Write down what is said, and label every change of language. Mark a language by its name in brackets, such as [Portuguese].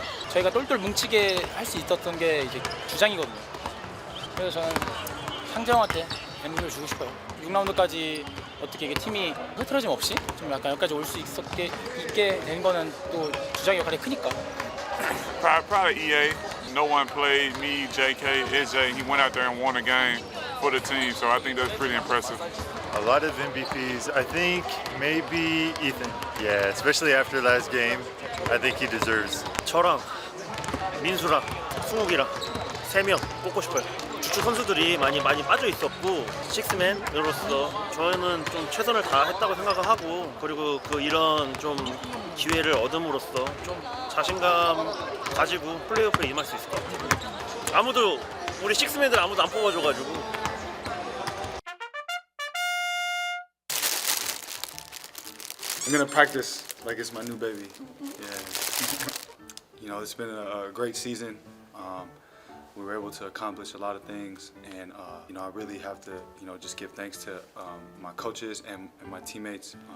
[Korean] 저희가 똘똘 뭉치게 할 수 있었던 게 이제 주장이거든요. 그래서 저는 상정한테 MVP를 주고 싶어요. 6라운드까지 어떻게 이게 팀이 흐트러짐 없이 좀 약간 여기까지 올 수 있게 된 거는 또 주장 역할이 크니까. [English] Probably EA. No one played me, JK, SJ. He went out there and won a game for the team, so I think that's pretty impressive. A lot of MVPs. I think maybe Ethan. Yeah, especially after last game. I think he deserves. [Korean] 저랑 민수랑 승욱이랑 3명 뽑고 싶어요. 주축 선수들이 많이 빠져 있었고 식스맨으로서 저는 좀 최선을 다했다고 생각을 하고 그리고 그 이런 좀 기회를 얻음으로써 좀 자신감 가지고 플레이오프에 임할 수 있을 것 같아요. 우리 식스맨들 아무도 안 뽑아줘가지고. [English] I'm gonna practice like it's my new baby. Yeah. You know, it's been a great season. We were able to accomplish a lot of things, and you know, I really have to, you know, just give thanks to my coaches and my teammates.